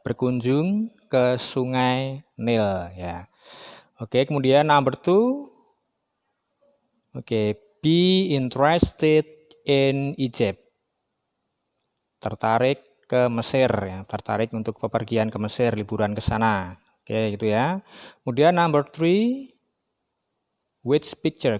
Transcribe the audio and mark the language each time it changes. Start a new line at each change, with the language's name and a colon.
Indonesian: Berkunjung ke sungai Nil ya. Oke, kemudian
English: number 2. Oke, be interested in Egypt.
Indonesian: Tertarik ke Mesir ya, tertarik untuk bepergian ke Mesir, liburan ke sana. Oke, gitu ya. Kemudian
English: number 3, which picture?